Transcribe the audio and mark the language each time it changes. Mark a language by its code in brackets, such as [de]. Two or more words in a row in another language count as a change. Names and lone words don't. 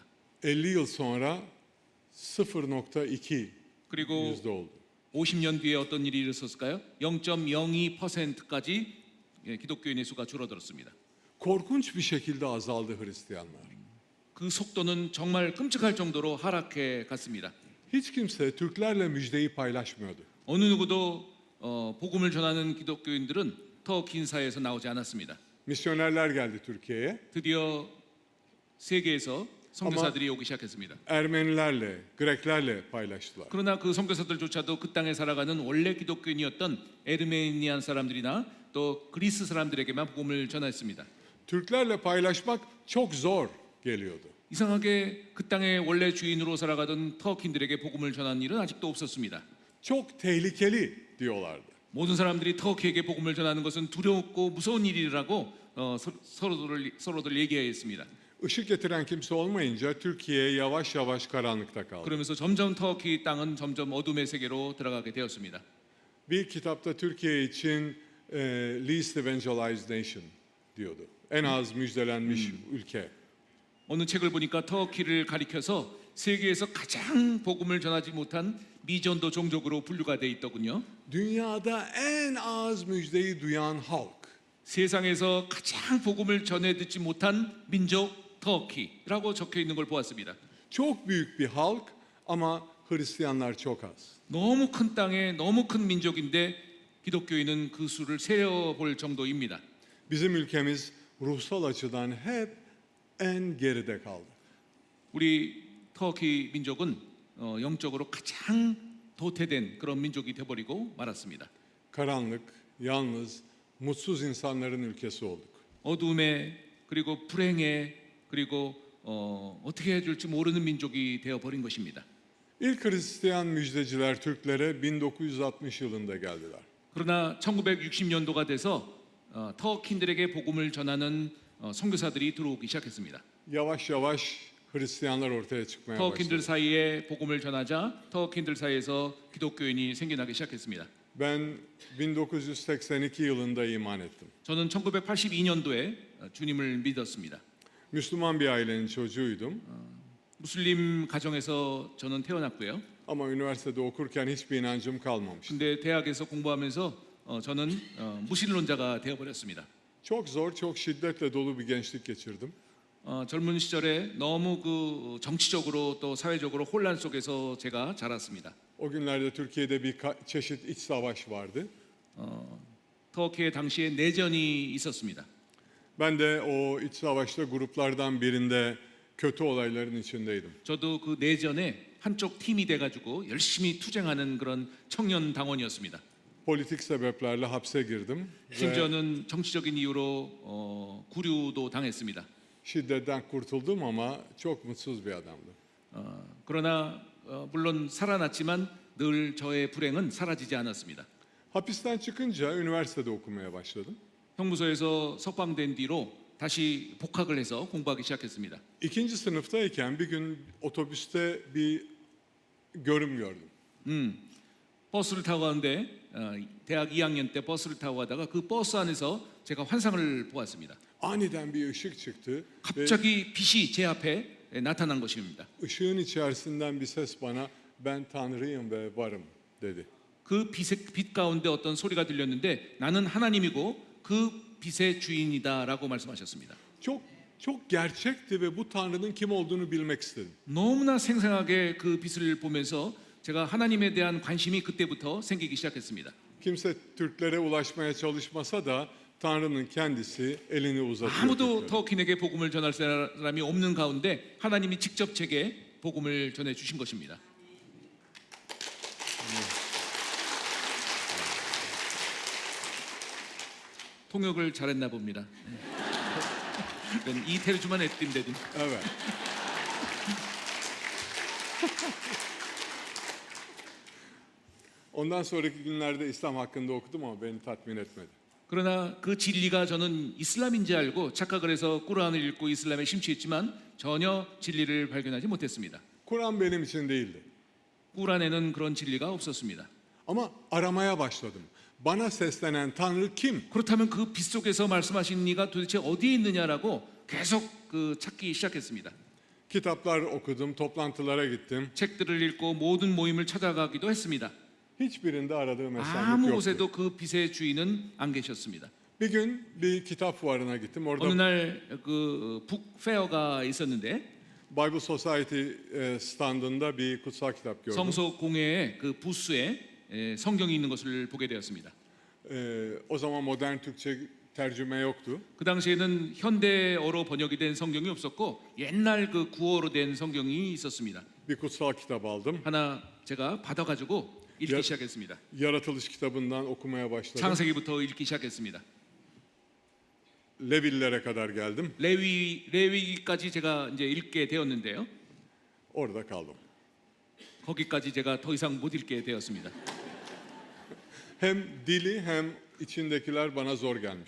[tr] 50 yıl sonra 0.2 [ko] 그리고 [tr] yüzde oldu. [ko] 50년 뒤에 어떤 일이 일어섰을까요? 0.02%까지 기독교인의 수가 줄어들었습니다. [tr] Korkunç bir şekilde azaldı Hristiyanlar. [ko] 그 속도는 정말 끔찍할 정도로 하락해 갔습니다. [tr] Hiç kimse Türklerle müjdeyi paylaşmıyordu. [ko] 어느 누구도 복음을 전하는 기독교인들은 터키 사회에서 나오지 않았습니다. [tr] Misyonerler geldi Türkiye'ye. [ko] 드디어 세계에서 선교사들이 오기 시작했습니다. [tr] Ermenilerle, Greklerle paylaştılar. [ko] 그러나 그 선교사들조차도 그 땅에 살아가는 원래 기독교인이었던 에르메니안 사람들이나 또 그리스 사람들에게만 복음을 전했습니다. [tr] Türklerle paylaşmak çok zor geliyordu. [ko] 이상하게 그 땅의 원래 주인으로 살아가던 터키인들에게 복음을 전하는 일은 아직도 없었습니다. [tr] Çok tehlikeli diyorlardı. [ko] 모든 사람들이 터키에게 복음을 전하는 것은 두렵고 무서운 일이라고 서로들 얘기했습니다. [tr] Işık getiren kimse olmayınca Türkiye yavaş yavaş karanlıkta kaldı. [ko] 그러면서 점점 터키 땅은 점점 어둠의 세계로 들어가게 되었습니다. [tr] Bir kitapta Türkiye için [en] least evangelized nation [tr] diyordu. En az müjdelenmiş ülke. [ko] 어느 책을 보니까 터키를 가리켜서 세계에서 가장 복음을 전하지 못한 미전도 종족으로 분류가 돼 있더군요. [tr] Dünyada en az müjdeyi duyan halk. [ko] 세상에서 가장 복음을 전해 듣지 못한 민족 터키라고 적혀 있는 걸 보았습니다. [tr] Çok büyük bir halk ama Hristiyanlar çok az. [ko] 너무 큰 땅에 너무 큰 민족인데 기독교인은 그 수를 세어볼 정도입니다. [tr] Bizim ülkemiz ruhsal açıdan hep en geride kaldı. [ko] 우리 터키 민족은 영적으로 가장 도태된 그런 민족이 되어버리고 말았습니다. [tr] Karanlık, yalnız, mutsuz insanların ülkesi olduk. [ko] 어둠에 그리고 불행에 그리고 어떻게 해줄지 모르는 민족이 되어버린 것입니다. [tr] İlk Hristiyan müjdeciler Türklere 1960 yılında geldiler. [ko] 그러나 1960년도가 돼서 터키인들에게 복음을 전하는 선교사들이 들어오기 시작했습니다. [tr] Yavaş yavaş Hristiyanlar ortaya çıkmaya [ko] 터키인들 [tr] başladı. [ko] 사이에 복음을 전하자 터키인들 사이에서 기독교인이 생겨나기 시작했습니다. [tr] Ben 1982 yılında iman ettim. [ko] 저는 1982년도에 주님을 믿었습니다. [tr] Müslüman bir ailenin çocuğuydum. [ko] 무슬림 가정에서 저는 태어났고요. [tr] Ama üniversitede okurken hiçbir inancım kalmamıştı. [ko] 근데 대학에서 공부하면서 저는 무신론자가 되어버렸습니다. [tr] Çok zor, çok şiddetle dolu bir gençlik geçirdim. [ko] 젊은 시절에 너무 그 정치적으로 또 사회적으로 혼란 속에서 제가 자랐습니다. [tr] O günlerde Türkiye'de bir çeşit iç savaş vardı. [ko] 터키에 당시에 내전이 있었습니다. [tr] Ben de o iç savaşta gruplardan birinde kötü olayların içindeydim. [ko] 저도 그 내전에 한쪽 팀이 돼가지고 열심히 투쟁하는 그런 청년 당원이었습니다. [tr] Politik sebeplerle hapse girdim ve [ko] 심지어는 정치적인 이유로 구류도 당했습니다. [tr] şiddetten kurtuldum ama çok mutsuz bir adamdım. [ko] 그러나 물론 살아났지만 늘 저의 불행은 사라지지 않았습니다. [tr] Hapisten çıkınca üniversitede okumaya başladım. [ko] 형무소에서 석방된 뒤로 다시 복학을 해서 공부하기 시작했습니다. [tr] İkinci sınıftayken bir gün otobüste bir görüm gördüm. [ko] 버스를 타고 가는데 대학 2학년 때 버스를 타고 가다가 그 버스 안에서 제가 환상을 보았습니다. [tr] Aniden bir ışık çıktı ve [ko] 갑자기 빛이 제 앞에 나타난 것입니다. [tr] ışığın içerisinden bir ses bana ben Tanrıyım ve varım dedi. [ko] 그 빛 가운데 어떤 소리가 들렸는데 나는 하나님이고 그 빛의 주인이다라고 말씀하셨습니다. [tr] Çok gerçekti ve bu Tanrı'nın kim olduğunu bilmek istedim. [ko] 너무나 생생하게 그 빛을 보면서 제가 하나님에 대한 관심이 그때부터 생기기 시작했습니다. [tr] Kimse Türklere ulaşmaya çalışmasa da Tanrı'nın kendisi elini uzatıyor. [ko] 아무도 [tr] Türklere. [ko] 터키인에게 복음을 전할 사람이 없는 가운데 하나님이 직접 제게 복음을 전해 주신 것입니다. 통역을 잘했나 봅니다. [tr] Ben iyi tercüman ettim dedim. Evet. Ondan sonraki günlerde İslam hakkında okudum ama beni tatmin etmedi. [ko] 그러나 그 진리가 저는 이슬람인지 알고 착각을 해서 꾸란을 읽고 이슬람에 심취했지만 전혀 진리를 발견하지 못했습니다. [tr] Kur'an benim için değildi. [ko] 꾸란에는 그런 진리가 없었습니다. [tr] Ama aramaya başladım. Bana seslenen Tanrı kim? [ko] 그렇다면 그 빛 속에서 말씀하신 이가 도대체 어디에 있느냐라고 계속 그 찾기 시작했습니다. [tr] Kitaplar okudum, toplantılara gittim. [ko] 책들을 읽고 모든 모임을 찾아가기도 했습니다. [tr] Hiçbirinde aradığım esenlik [ko] 아무 [tr] yoktu. [ko] 곳에도 그 빛의 주인은 안 계셨습니다. [tr] Bir gün bir kitap fuarına gittim. [ko] 어느 [tr] Orada [ko] 날그 북페어가 있었는데 [tr] Bible Society standında bir kutsal kitap gördüm. [ko] 성서 공회의 그 부스에 성경이 있는 것을 보게 되었습니다. [tr] O zaman modern Türkçe tercüme yoktu. [ko] 그 당시에는 현대어로 번역이 된 성경이 없었고 옛날 그 구어로 된 성경이 있었습니다. [tr] Bir kutsal kitap aldım. [ko] 하나 제가 받아가지고 읽기 야- 시작했습니다. [tr] Yaratılış kitabından okumaya başladım. [ko] 창세기부터 읽기 시작했습니다. [tr] Levililere kadar geldim. [ko] 레위기까지 제가 이제 읽게 되었는데요. [tr] Orada kaldım. [ko] 거기까지 제가 더 이상 못 읽게 되었습니다. [tr] Hem dili hem içindekiler bana zor gelmişti.